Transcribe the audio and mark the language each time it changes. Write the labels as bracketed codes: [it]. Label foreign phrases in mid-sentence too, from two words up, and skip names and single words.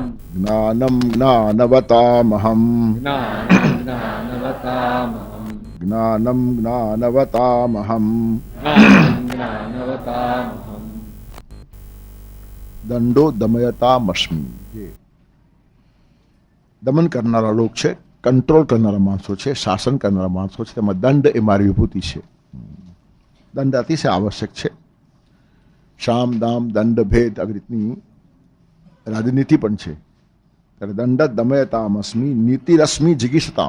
[sa] ज्ञानं ज्ञानवतामहम् ज्ञानं ज्ञानवतामहम् ज्ञानं ज्ञानवतामहम् ज्ञानं ज्ञानवतामहम् दंडो दमयतामस्मि [gu] ये દમન કરનારા લોક છે, કંટ્રોલ કરનારા માણસો છે, શાસન કરનારા માણસો છે, તેમાં દંડ એ મારી વિભૂતિ છે. દંડ અતિશય આવશ્યક છે. શામ દામ દંડ ભેદ આવી રીતની રાજનીતિ પણ છે. [sa] ત્યારે दण्ड दमयतामस्मि नीतिरस्मि जिगीषताम्.